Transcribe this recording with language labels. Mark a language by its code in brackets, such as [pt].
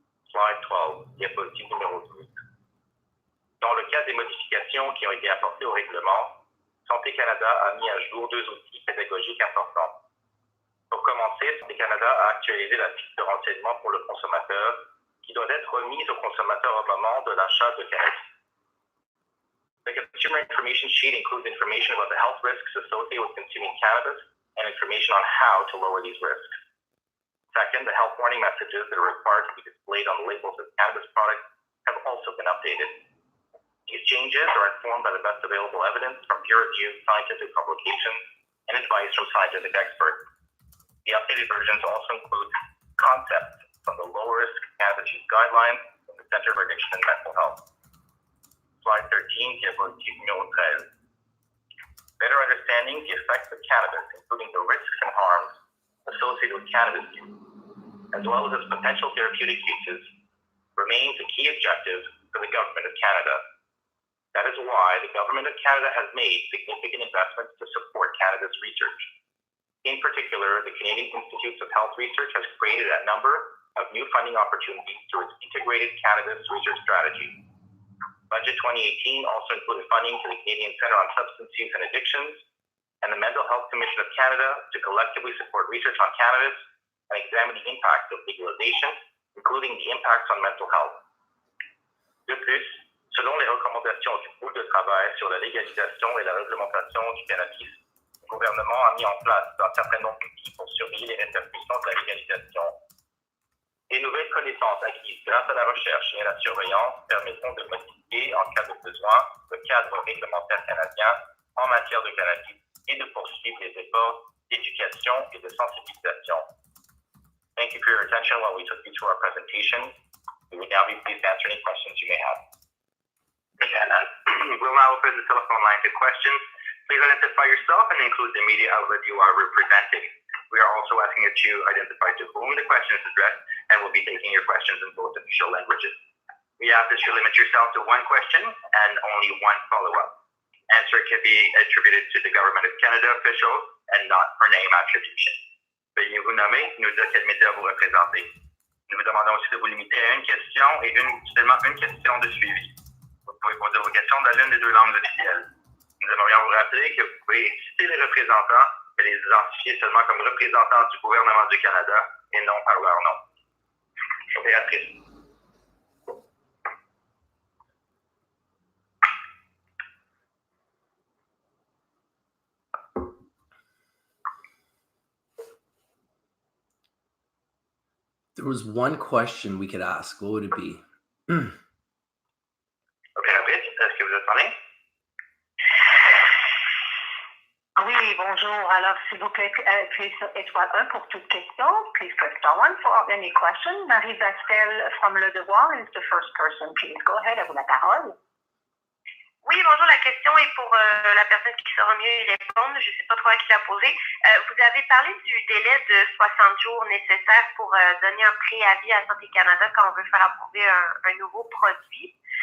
[en] Slide 12, [fr] diapositive numéro 12. Dans le cas des modifications qui ont été apportées au règlement, Santé Canada a mis à jour 2 outils pédagogiques importants. Pour commencer, Santé Canada a actualisé la fiche de renseignement pour le consommateur qui doit être remise au consommateur au moment de l'achat de cannabis. [en] The consumer information sheet includes information about the health risks associated with consuming cannabis and information on how to lower these risks. Second, the health warning messages that are required to be displayed on the labels of cannabis products have also been updated. changes are informed by the best available evidence from peer-reviewed scientific publications and advice from scientific experts. The updated versions also include concepts from the low-risk cannabis use guidelines from the Center for Addiction and Mental Health. Slide 13, [fr] diapositive numéro 13. [en] Better understanding the effects of cannabis, including the risks and harms associated with cannabis use, as well as its potential therapeutic uses, remains a key objective for the Government of Canada. That is why the Government of Canada has made significant investments to support cannabis research. In particular, the Canadian Institutes of Health Research has created a number of new funding opportunities through its integrated cannabis research strategy. Budget 2018 also included funding to the Canadian Centre on Substance Use and Addictions and the Mental Health Commission of Canada to collectively support research on cannabis and examine the impacts of legalization, including the impacts on mental health. [fr] De plus, selon les recommandations du groupe de travail sur la légalisation et la réglementation du cannabis, le gouvernement a mis en place un certain nombre d'outils pour surveiller les répercussions de la légalisation. Les nouvelles connaissances acquises grâce à la recherche et à la surveillance permettront de modifier, en cas de besoin, le cadre réglementaire canadien en matière de cannabis et de poursuivre les efforts d'éducation et de sensibilisation. [en] Thank you for your attention while we took you through our presentation. We would now be pleased to answer any questions you may have. We'll now open the telephone line to questions. Please identify yourself and include the media outlet you are representing. We are also asking that you identify to whom the question is addressed, and we'll be taking your questions in both official languages. We ask that you limit yourself to one question and only one follow-up. Answer can be attributed to the Government of Canada officials and not for name attribution. [fr] Veuillez vous nommer, nous dire quel média vous représentez. Nous vous demandons aussi de vous limiter à une question et seulement une question de suivi. Vous pouvez poser vos questions dans l'une des deux langues officielles. Nous aimerions vous rappeler que vous pouvez citer les représentants et les identifier seulement comme représentants du gouvernement du Canada et non par leur nom. Opératrice. [en] There was one question we could ask. What would it be? [fr] Opératrice, est-ce que vous êtes parlé? Oui, bonjour. Alors, s'il vous plaît, appuyez sur étoile 1 pour toute question. [en] Please press star 1 for any question. Marie Bastel from Le Devoir is the first person. Please go ahead, [fr] à vous la parole. Oui, bonjour. La question est pour la personne qui saura mieux y répondre. Je ne sais pas trop à qui la poser. Vous avez parlé du délai de 60 jours nécessaire pour donner un préavis à Santé Canada quand on veut faire approuver un nouveau produit.